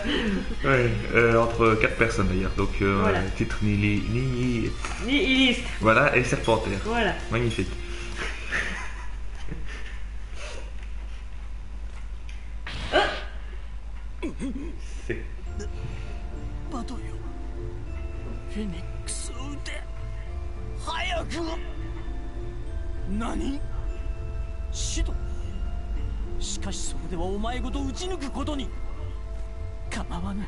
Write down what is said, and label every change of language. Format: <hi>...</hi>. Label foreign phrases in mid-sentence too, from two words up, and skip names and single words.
<fr>Ouais, entre 4 personnes d'ailleurs. Donc, voilà. Titre Nihiliste. Nihiliste. Voilà, et Serpentaire. Voilà. Magnifique. C'est... Nani? Shido?</fr> <ja>しかしそれではお前ごと撃ち抜くことに。構わぬ。</ja>